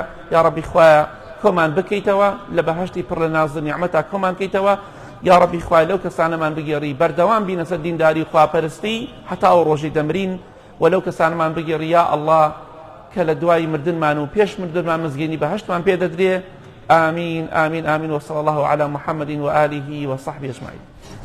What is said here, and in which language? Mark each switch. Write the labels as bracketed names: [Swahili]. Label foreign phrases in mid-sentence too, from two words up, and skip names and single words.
[Arabic] یا ربی [Central Kurdish] خوایە کۆمان بکەیتەوە لە بەهەشتی پڕ لە ناز و نیعمەتا کۆمان بکەیتەوە. [Arabic] یا ربی [Central Kurdish] خوای لەو کەسانەمان بگێڕی بەردەوام بینە سەر دینداری و خواپەرستی حتا و ڕۆژی دەمرین، و لەو کەسانەمان بگێڕی [Arabic] یا ئەڵڵا [Central Kurdish] کە لە دوای مردنمان و پێش مردنمان مزگەینی بەهەشتمان پێ دەدرێ. [Arabic] آمين آمين آمين، وصلى الله على محمد وآله وصحبه أجمعين.